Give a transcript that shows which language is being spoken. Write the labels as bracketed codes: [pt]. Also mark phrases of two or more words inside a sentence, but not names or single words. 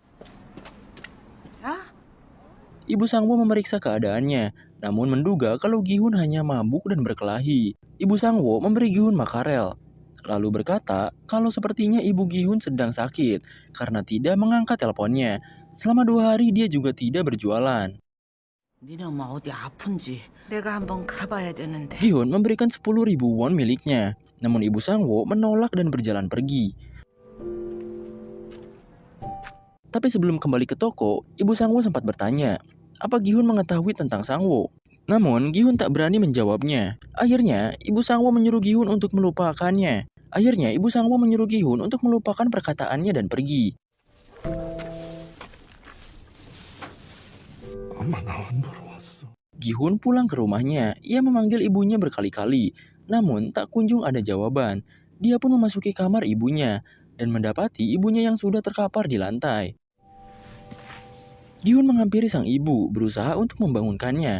[id] Ibu Sang-woo memeriksa keadaannya, namun menduga kalau Gi-hun hanya mabuk dan berkelahi. Ibu Sang-woo memberi Gi-hun makarel, lalu berkata kalau sepertinya ibu Gi-hun sedang sakit karena tidak mengangkat teleponnya. Selama 2 hari dia juga tidak berjualan. [ko] 니네 엄마 어디 아픈지 내가 한번 가봐야 되는데. [id] Gi-hun memberikan 10.000 won miliknya, namun ibu Sang-woo menolak dan berjalan pergi. Tapi sebelum kembali ke toko, ibu Sang-woo sempat bertanya, apa Gi-hun mengetahui tentang Sang-woo? Namun Gi-hun tak berani menjawabnya. Akhirnya, ibu Sang-woo menyuruh Gi-hun untuk melupakannya. untuk melupakan perkataannya dan pergi. [ko] 엄마 나 안 보러 왔어. [id] Gi-hun pulang ke rumahnya. Ia memanggil ibunya berkali-kali, namun tak kunjung ada jawaban. Dia pun memasuki kamar ibunya dan mendapati ibunya yang sudah terkapar di lantai. Gi-hun menghampiri sang ibu, berusaha untuk membangunkannya.